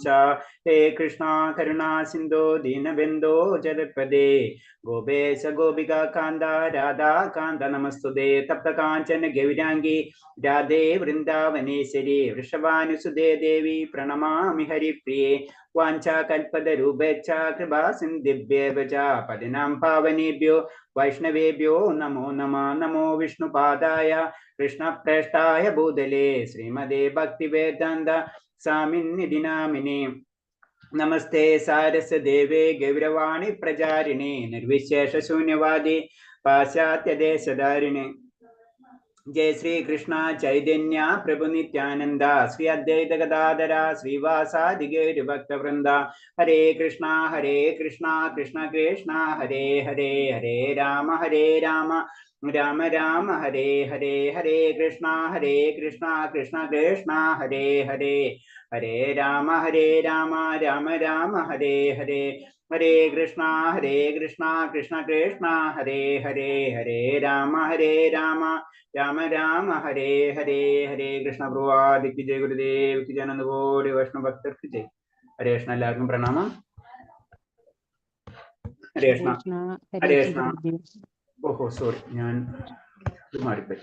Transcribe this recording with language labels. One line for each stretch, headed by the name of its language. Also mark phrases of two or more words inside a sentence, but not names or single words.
Sanskrit: ഹേ കൃഷ്ണ കരുണാ സിന്ധോ ദീനബന്ധോ ജഗത്പദേ ഗോപേശ ഗോപിക കാന്ത രാധാ കാന്ത നമസ്തുതേ. തപ്തകാഞ്ചന ഗൗരാംഗി രാധേ വൃന്ദാവനേശ്വരി വൃഷഭാനുസുതേ ദേവി പ്രണമാമി ഹരിപ്രിയേ. വാഞ്ചാകൽപതരൂപേച്ഛ കൃപാ സിന്ധിഭ്യേവ ച പതിനാം പാവനേഭ്യോ വൈഷ്ണവേഭ്യോ നമോ നമഃ. നമോ വിഷ്ണുപാദായ കൃഷ്ണപ്രേഷ്ഠായ ഭൂതലേ ശ്രീമദേ ഭക്തിവേദാന്ത സ്വാമിന്നിധി നാമിനേ. നമസ്തേ സാരസ്വദേവേ ഗൗരവാണി പ്രചാരിണേ നിർവിശേഷ ശൂന്യവാദി പാശ്ചാത്യദേശധാരിണേ. जय श्री कृष्ण चैतन्य प्रभु नित्यानंद श्री अद्वैत गदाधर श्रीवासादि गौर भक्त वृंदा. हरे कृष्णा कृष्ण कृष्ण हरे हरे, हरे राम राम राम हरे हरे, हरे कृष्णा कृष्ण कृष्ण हरे हरे, हरे राम राम राम हरे हरे, हरे कृष्णा कृष्ण कृष्ण हरे हरे, हरे राम राम राम हरे हरे.
Hindi: हरे कृष्ण प्रभुवादि की जय, गुरुदेव की जय, आनंद गौरी वैष्णव भक्तर की जय. हरे कृष्ण.
Malayalam: എല്ലാവർക്കും പ്രണാമം. ഹരേ കൃഷ്ണ. ഹരേ കൃഷ്ണ. ഓഹോ സോറി, ഞാൻ ഇത് മാറിപ്പോയി.